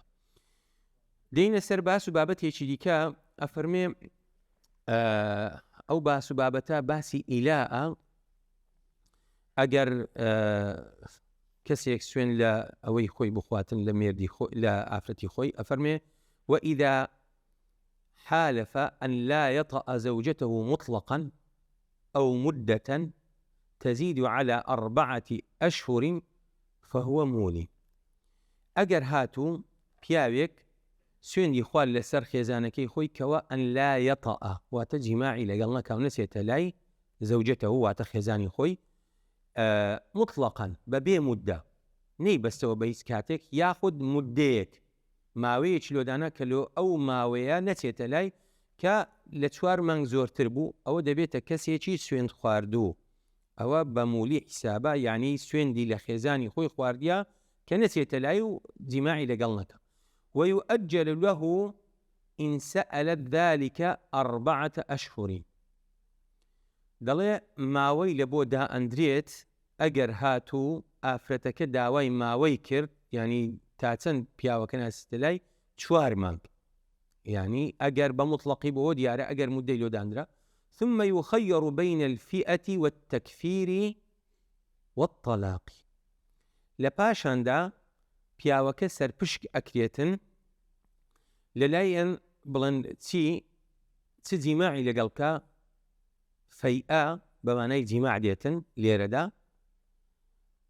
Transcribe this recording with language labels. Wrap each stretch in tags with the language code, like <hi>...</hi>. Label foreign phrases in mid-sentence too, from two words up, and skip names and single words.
<ckb>دێنە سەر باس و بابەتێکی دیکە ئەفەرمێ ئەو باس و بابەتە باسی ئیلاءە ئەگەر کەسێک سوێن لە ئەوەی خۆی بخواتن لە مێردی لە ئافرەتی خۆی ئەفەرمێ</ckb> <ar>وإذا حالف أن لا يطأ زوجته مطلقا أو مدة تزيد على 4 أشهر فهو مولي.</ar> <ckb>ئەگەر هاتوو پیاوێک سوێندی خوارد لەسەر خێزانەکەی خۆی کەوە</ckb> <ar>ئەن لا يطأ</ar> <ckb>واتە جیماعی لەگەڵ نەکاو نەچێتە لای زەوجەتەوە واتە خێزانی خۆی مطلقاً بەبێ مودە، نەی بەستەوە بە هیچ کاتێک یاخود مودەیەک ماوەیەکی لۆدانە کە لۆ ئەو ماوەیە نەچێتە لای کە لە 4 مانگ زۆرتر بوو ئەوە دەبێتە کەسێکی سوێند خواردوو، ئەوە بە مولی حیسابە یعنی سوێندی لە خێزانی خۆی خواردیە کە نەچێتە لای و جیماعی لەگەڵ نەکە.</ckb> <ar>ويؤجل له إن سألت ذلك 4 أشهر.</ar> <ckb>دەڵێ ماوەی لە بۆ دا ئەندرێت ئەگەر هاتوو ئافرەتەکە داوای ماوەی کرد، ینی تا چەند پیاوەکە ناسیتە لای 4 مانگ، ینی ئەگەر بە مطلقی بۆ دیارە ئەگەر مودەی لۆدانرا</ckb> <ar>ثم يخير بين الفئة والتكفير والطلاق.</ar> <ckb>لە پاشاندا پیاوەکە سەرپشک ئەکرێتن لەلایەن بڵێن چ جیماعی لەگەڵکە فەیئە بەمانای جیماع دێتن لێرەدا، چ</ckb>